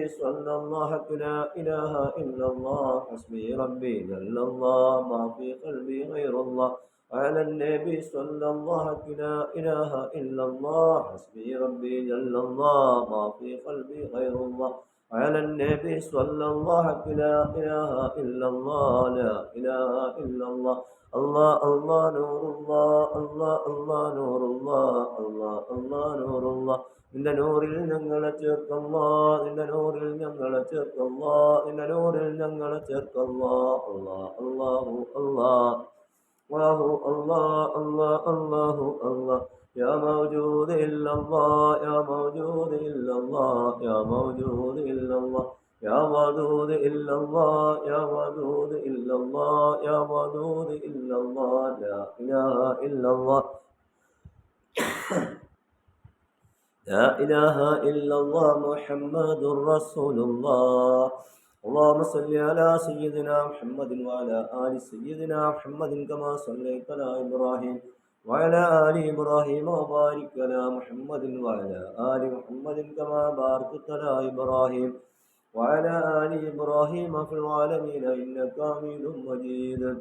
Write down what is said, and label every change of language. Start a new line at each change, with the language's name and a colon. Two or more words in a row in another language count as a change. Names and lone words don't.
Arabic: صلى الله لا إله إلا الله حسبي ربي جل الله ما في قلبي غير الله على النبي صلى الله لا إله إلا الله حسبي ربي جل الله ما في قلبي غير الله على النبي صلى الله لا إله إلا الله لا إله إلا الله الله الله نور الله الله الله نور الله الله الله نور الله
Malayalam: നിന്റെ നൂറിൽ ഞങ്ങളെ ചേർക്കല്ലാ നിന്റെ നൂറിൽ ഞങ്ങളെ ചേർക്കല്ലാ നിന്റെ നൂറിൽ ഞങ്ങളെ ചേർക്കല്ലാ
Arabic: الله الله الله الله الله الله الله الله يا موجود إلا الله يا موجود إلا الله يا موجود إلا الله يا ودود إلا الله يا ودود إلا الله يا ودود إلا الله لا إله إلا الله لا إله إلا الله محمد رسول الله اللهم صل على سيدنا محمد وعلى آل سيدنا محمد كما صليت على إبراهيم وعلى آل إبراهيم وبارك على محمد وعلى آل محمد كما باركت على إبراهيم وعلى آل إبراهيم في العالمين إنك حميد مجيد